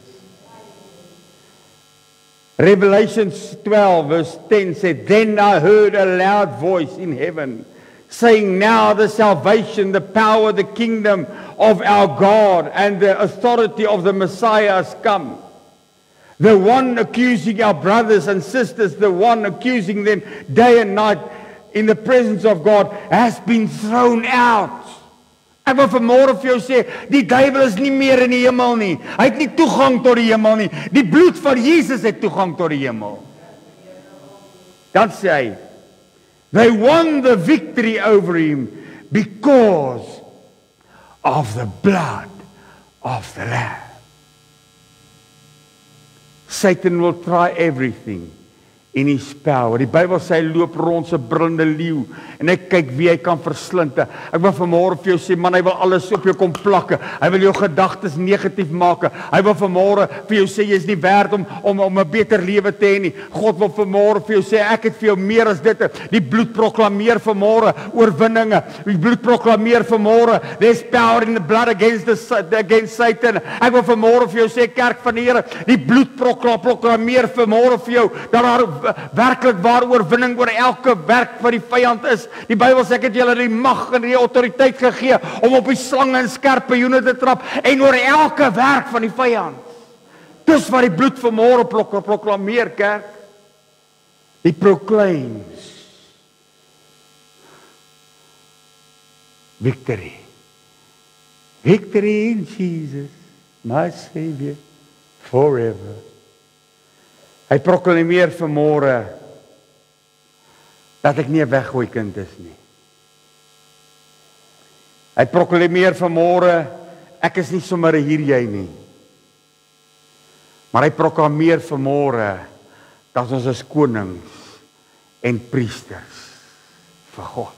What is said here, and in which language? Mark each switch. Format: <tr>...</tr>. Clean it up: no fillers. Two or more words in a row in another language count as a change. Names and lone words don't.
<en>Revelation 12 verse 10 said, Then I heard a loud voice in heaven saying, Now the salvation, the power, the kingdom of our God and the authority of the Messiah has come. The one accusing our brothers and sisters, the one accusing them day and night in the presence of God has been thrown out.</en> <af>Ek wil vanmôre vir jou sê, die duiwel is nie meer in die hemel nie. Hy het nie toegang tot die hemel nie. Die bloed van Jesus het toegang tot die hemel. Dan sê hy,</af> <en>they won the victory over him because of the blood of the Lamb. Satan will try everything in his power.</en> <af>Die Bybel sê hy loop rond so brullende leeu en hy kyk wie hy kan verslind. Ek wil vanmôre vir jou sê, man, hy wil alles op jou kom plakke. Hy wil jou gedagtes negatief maak. Hy wil vanmôre vir jou sê jy is nie werd om 'n beter lewe te hê nie. God wil vanmôre vir jou sê ek het vir jou meer as dit. Die bloed proklameer vanmôre oorwinninge. Die bloed proklameer vanmôre</af> <en>there's power in the blood against Satan.</en> <af>Ek wil vanmôre vir jou sê kerk van die Here, die bloed proklameer vanmôre vir jou dat daar werklik waar oorwinning oor elke werk wat die vyand is. Die Bybel sê ek het julle die mag en die autoriteit gegee om op die slange en skorpioene te trap en oor elke werk van die vyand. Dis wat die bloed vanmôre proklameer, kerk.</af> <en>He proclaims victory. Victory in Jesus, my Savior, forever.</en> <af>Hy proklameer vanmôre dat ek nie 'n weggooi kind is nie. Hy proklameer vanmôre ek is nie sommer hier jy nie. Maar hy proklameer vanmôre dat ons is konings en priesters vir God.</af>